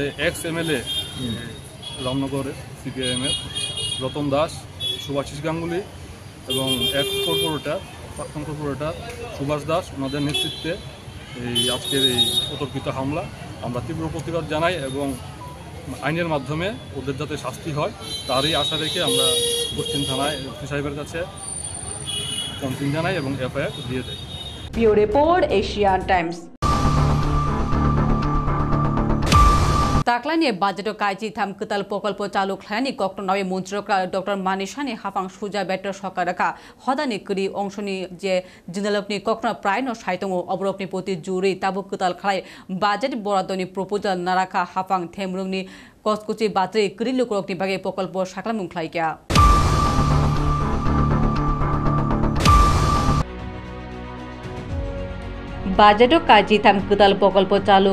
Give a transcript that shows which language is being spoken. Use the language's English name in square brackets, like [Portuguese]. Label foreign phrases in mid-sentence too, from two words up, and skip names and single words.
[Bangla] এক্স এমএলএ রামনগরের সিপিআইএমের রতন দাস, সুভাষিস গাঙ্গুলি এবং এক্স কর্পোরেটর প্রাক্তন কর্পোরেটর সুভাষ দাস, ওনাদের নেতৃত্বে এই আজকের এই অতর্কিত হামলা আমরা তীব্র প্রতিবাদ জানাই এবং আইনের মাধ্যমে ওদের যাতে শাস্তি হয় তারই আশা রেখে আমরা পশ্চিম থানায় এসপি সাহেবের কাছে কমপ্লেন জানাই এবং এফআইআর দিয়ে দেয়। [English] Bureau Report, Asian Times. [Kok Borok] Taklani budget kaiji tham ketal pokolpo chalu khlani koktonawi montrokra Dr. Manishani hafang suja better sokaraka hodani kri ongshoni je jinalopni koktona pray no saitongo obrokni poti juri tabu ketal khlai budget boradoni proposal naraka hafang themrungni koskuchi batri kri lukrokni bage pokolpo saklamung khlaikya Budget kaji tham ketal pokolpo chalu